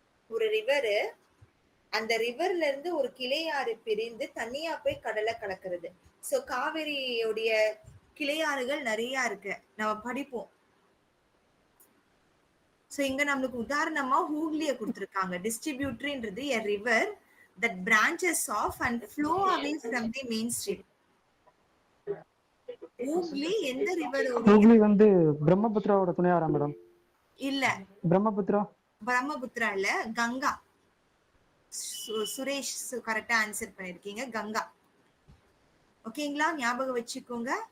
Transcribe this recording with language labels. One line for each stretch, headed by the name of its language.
Tamil: ஒரு ரிவரு அந்த ரிவர்ல இருந்து ஒரு கிளையாறு பிரிந்து தனியா போய் கடலை கலக்கிறது. சோ காவிரியுடைய கிளையாறுகள் நிறைய இருக்கு, நம்ம படிப்போம். சோ இங்க நம்மளுக்கு உதாரணமா ஹூக்லிய கொடுத்திருக்காங்க.
English: டிஸ்ட்ரிபியூட்டரின்றது a river that branches off and flow away from the main stream.
Tamil: Hooghly எந்த ரிவரோட? ஹூக்லி வந்து பிரம்மபுத்திராவோட துணையாரா மேடம்? இல்ல, பிரம்மபுத்திரா பிரம்மபுத்திரா இல்ல, கங்கா. சுரேஷ் கரெக்டா ஆன்சர் பண்ணிருக்கீங்க, கங்கா. ஓகேங்களா? ஞாபகம் வச்சுக்கோங்க.